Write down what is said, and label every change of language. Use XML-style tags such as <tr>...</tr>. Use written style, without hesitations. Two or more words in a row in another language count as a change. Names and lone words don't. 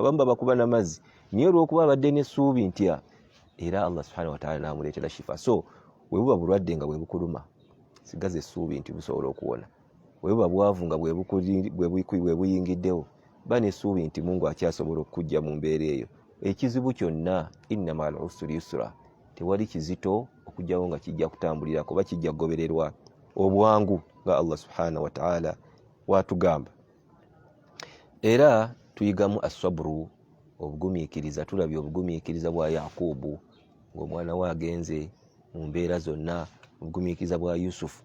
<lg>Abamu babakuba n'amazzi, naye olw'okuba abadde n'essuubi nti era</lg> <ar>الله سبحانه وتعالى</ar> <lg>n'amuleetera shifa. So bwe buba bulwadde nga bwe bukuluma, sigaza essuubi nti busobola okuwona. Bwe buba bwavu nga bwe buyingiddewo, ba n'essuubi nti Mungu akyasobola okujja mu mbeera eyo. Ekizibu kyonna</lg> <ar>إن مع العسر يسرا,</ar> <lg>tewali kizito okujjawo nga kijja kutambulira kuba kijja kugobererwa obwangu nga</lg> <ar>الله سبحانه وتعالى</ar> <lg>watugamba. Era tuyigamu asabru, obugumiikiriza. Tulabye obugumiikiriza bwa Yakubu ng'omwana we agenze mu mbeera zonna, obugumiikiriza bwa Yusufu.</lg>